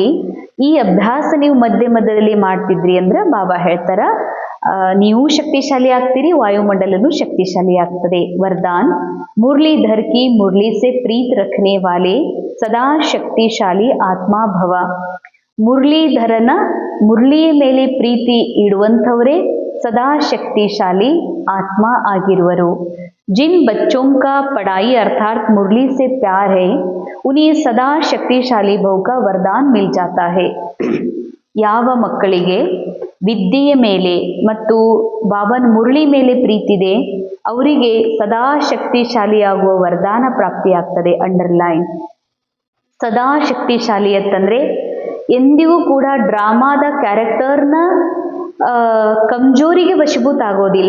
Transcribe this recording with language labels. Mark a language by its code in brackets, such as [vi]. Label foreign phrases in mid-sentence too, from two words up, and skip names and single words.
[kn] ಈ ಅಭ್ಯಾಸ ನೀವು ಮಧ್ಯ ಮಧ್ಯದಲ್ಲಿ ಮಾಡ್ತಿದ್ರಿ ಅಂದ್ರೆ ಬಾಬಾ ಹೇಳ್ತಾರ ನೀವು ಶಕ್ತಿಶಾಲಿ ಆಗ್ತೀರಿ, ವಾಯುಮಂಡಲನು ಶಕ್ತಿಶಾಲಿ ಆಗ್ತದೆ. [hi] वरदान, मुरलीधर की मुरली से प्रीत रखने वाले सदा शक्तिशाली आत्मा भव. [kn] ಮುರಳೀಧರನ ಮುರಳಿಯ ಮೇಲೆ ಪ್ರೀತಿ ಇಡುವಂಥವರೇ ಸದಾ ಶಕ್ತಿಶಾಲಿ ಆತ್ಮ ಆಗಿರುವರು. [hi] जिन बच्चों का पढ़ाई अर्थात मुरली से प्यार है उन्हें सदा शक्तिशाली भव का वरदान मिल जाता है. [kn] ಯಾವ ಮಕ್ಕಳಿಗೆ ವಿದ್ಯೆಯ ಮೇಲೆ ಮತ್ತು ಬಾಬನ್ ಮುರಳಿ ಮೇಲೆ ಪ್ರೀತಿದೆ ಅವರಿಗೆ ಸದಾ ಶಕ್ತಿಶಾಲಿಯಾಗುವ ವರದಾನ ಪ್ರಾಪ್ತಿಯಾಗ್ತದೆ. ಅಂಡರ್ಲೈನ್, ಸದಾ ಶಕ್ತಿಶಾಲಿ ಅಂತಂದ್ರೆ ಎಂದಿಗೂ ಕೂಡ ಡ್ರಾಮಾದ ಕ್ಯಾರೆಕ್ಟರ್ನ ಕಮ್ಜೋರಿಗೆ ವಶೀಭೂತ ಆಗೋದಿಲ್ಲ.